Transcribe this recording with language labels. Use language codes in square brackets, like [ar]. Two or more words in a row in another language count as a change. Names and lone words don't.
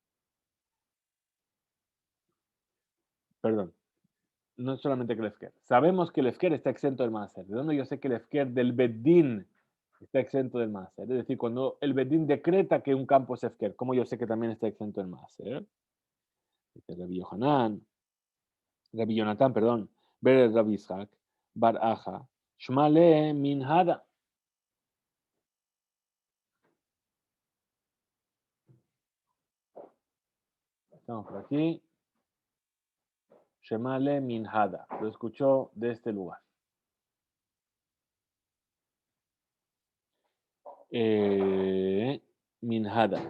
[es] Perdón, no solamente que el Efker. Sabemos que el Efker está exento del Maaser. ¿De dónde yo sé que el Efker del Beddin está exento del Maaser? Es decir, cuando el Beddin decreta que un campo es Efker, ¿cómo yo sé que también está exento del Maaser? Dice Rabbi Yonatán, perdón, Ber Rabbi Ishak, Bar Aja, [arc] Shmale Minhada. [es] Estamos por aquí. [arc] Shemale Minhada. [es] Lo escuchó de este lugar. Minhada.